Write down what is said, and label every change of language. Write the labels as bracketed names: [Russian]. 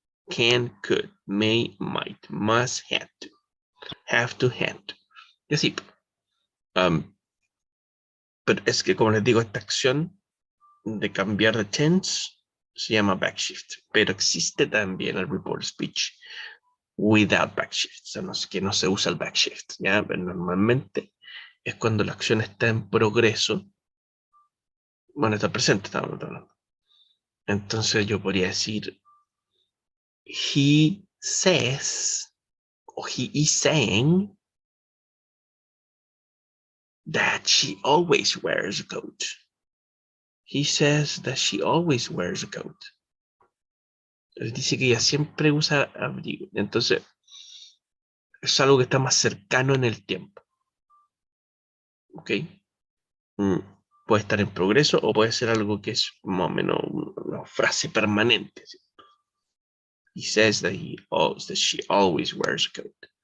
[English] can, could, may, might, must, had to, have to, had to. [Spanish] Y así. Pero es que, como les digo, esta acción de cambiar de tense se llama backshift, pero existe también el [English] report speech without backshift, [Spanish] o sea, no, que no se usa el backshift, ¿ya? Pero normalmente es cuando la acción está en progreso, bueno, está presente, estamos hablando. Entonces yo podría decir, [English] he says, o he is saying, that she always wears a coat. He says that she always wears a coat. [Spanish] Él dice que ella siempre usa abrigo. Entonces, es algo que está más cercano en el tiempo. ¿Ok? Puede estar en progreso o puede ser algo que es más o menos una frase permanente. ¿Sí? [English] He says that she always wears a coat.